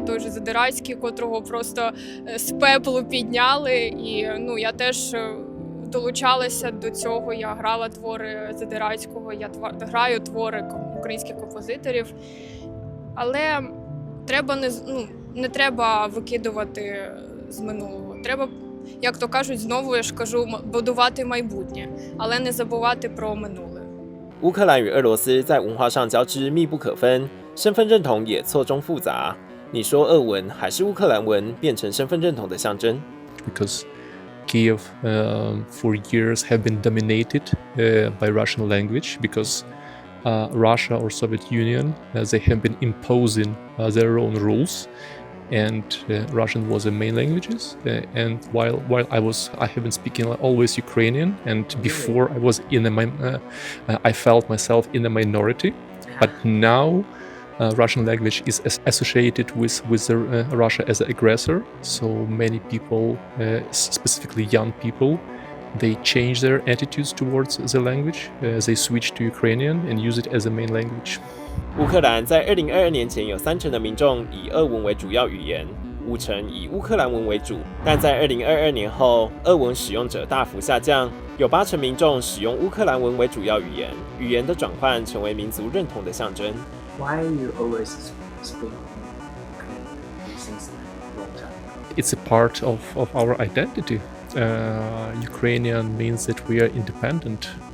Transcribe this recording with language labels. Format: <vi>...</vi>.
<uk>Той же Задирацький, котрого просто з пеплу підняли, і я теж долучалася до цього, я грала твори Задирацького, я граю твори українських композиторів. Але не треба викидувати з минулого. Треба, як то кажуть, знову я ж кажу, будувати майбутнє, але не забувати про минуле.</uk> <zh>乌克兰与俄罗斯在文化上交织密不可分，身份认同也错综复杂。你说俄文还是乌克兰文变成身份认同的象征？</zh> <en>Because Kiev for years have been dominated by Russian language because Russia or Soviet Union they have been imposing their own rules and Russian was the main languages. And while I have been speaking always Ukrainian, and before I was I felt myself in a minority, but now Russian language is associated with Russia as an aggressor. So many people, specifically young people, they change their attitudes towards the language. They switch to Ukrainian and use it as a main language.</en> <zh>乌克兰在2022年前有30%的民众以俄文为主要语言，50%以乌克兰文为主，但在2022年后，俄文使用者大幅下降，有80%民众使用乌克兰文为主要语言，语言的转换成为民族认同的象征。</zh> <en>Why you always speak Ukrainian since a long time? It's a part of our identity. Ukrainian means that we are independent.</en>